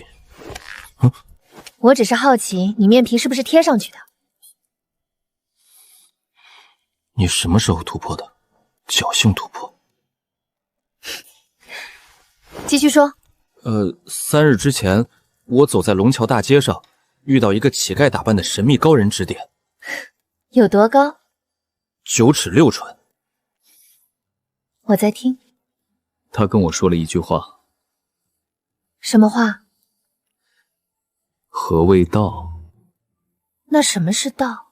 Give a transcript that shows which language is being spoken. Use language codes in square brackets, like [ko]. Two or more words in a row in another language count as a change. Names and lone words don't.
[zh] 我只是好奇，你面皮是不是貼上去的？你什麼時候突破的？僥倖突破。繼續說。 3日之前，我走在龍橋大街上，遇到一個乞丐打扮的神秘高人指點。有多高？9 尺6寸。我在聽。他跟我說了一句話。什麼話？何謂道？那什麼是道？